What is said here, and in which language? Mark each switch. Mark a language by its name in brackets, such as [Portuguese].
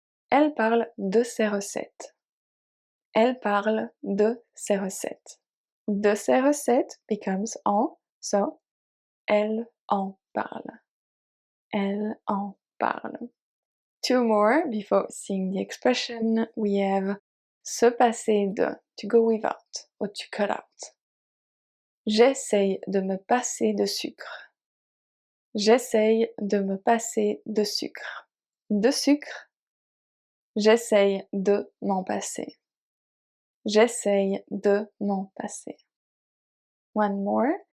[French] Elle parle de ses recettes. Elle parle de ses recettes. De ses recettes [English] becomes [French] en, so elle en parle. Elle en parle. [English] Two more before seeing the expression. We have [French] se passer de, [English] to go without, or to cut out. [French] J'essaye de me passer de sucre. J'essaye de me passer de sucre. De sucre. J'essaye de m'en passer. J'essaye de m'en passer. [English] One more.